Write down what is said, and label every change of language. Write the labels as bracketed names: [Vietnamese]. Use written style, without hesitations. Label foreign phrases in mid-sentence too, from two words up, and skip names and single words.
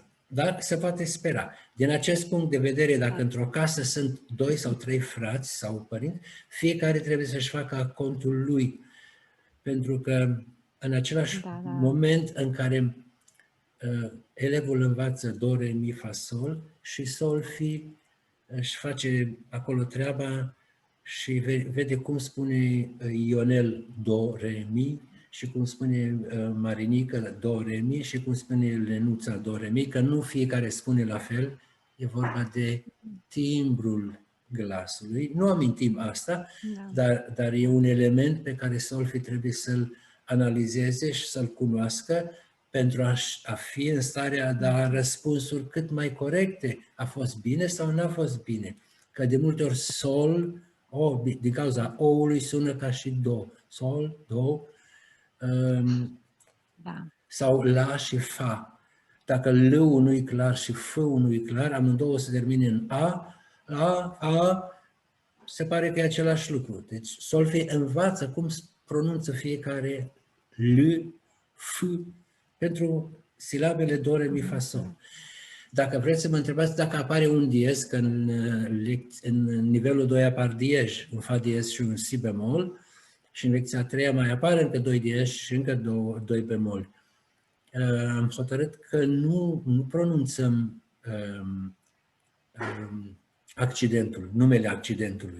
[Romanian] Dar se poate spera. Din acest punct de vedere, dacă într-o casă sunt 2 sau 3 frați sau părinți, fiecare trebuie să-și facă contul lui. Pentru că în același moment în care elevul învață do, re, mi, fa, sol și sol, fi, își face acolo treaba și vede cum spune Ionel do, re, mi și cum spune Marinică do, re, mi și cum spune Lenuța do, re, mi, că nu fiecare spune la fel, e vorba de timbrul glasului. Nu amintim asta, dar e un element pe care solfi trebuie să-l analizeze și să-l cunoască pentru a fi în starea de a da răspunsuri cât mai corecte. A fost bine sau n-a fost bine? Că de multe ori sol, din cauza O-ului sună ca și do. Sol, do, sau la și fa. Dacă L-ul nu-i clar și F-ul nu-i clar, amândouă se termine în A, se pare că e același lucru. Deci solfi învață cum pronunță fiecare L, F, pentru silabele do, re, mi, fa, sol. Dacă vreți să mă întrebați dacă apare un diez, că în nivelul 2 apar diezi, un fa diez și un si bemol, și în lecția 3 mai apar încă 2 diezi și încă 2 bemol. Am hotărât că nu pronunțăm accidentul, numele accidentului.